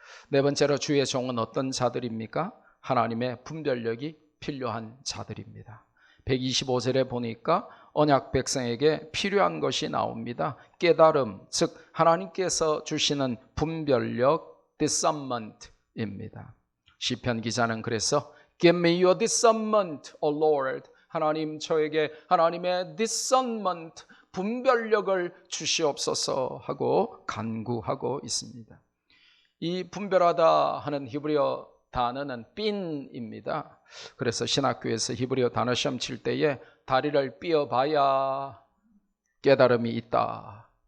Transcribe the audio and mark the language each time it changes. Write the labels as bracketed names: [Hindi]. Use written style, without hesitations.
[Korean] 네 번째로 주의 종은 어떤 자들입니까? 하나님의 분별력이 필요한 자들입니다. 125절에 보니까 언약 백성에게 필요한 것이 나옵니다. 깨달음, 즉 하나님께서 주시는 분별력, discernment입니다. 시편 기자는 그래서 [English] Give me your discernment, O Lord. [Korean] 하나님 저에게 하나님의 discernment, 분별력을 주시옵소서 하고 간구하고 있습니다. 이 분별하다 하는 히브리어 단어는 삔입니다. 그래서 신학교에서 히브리어 단어 시험 칠 때에 다리를 삐어봐야 깨달음이 있다.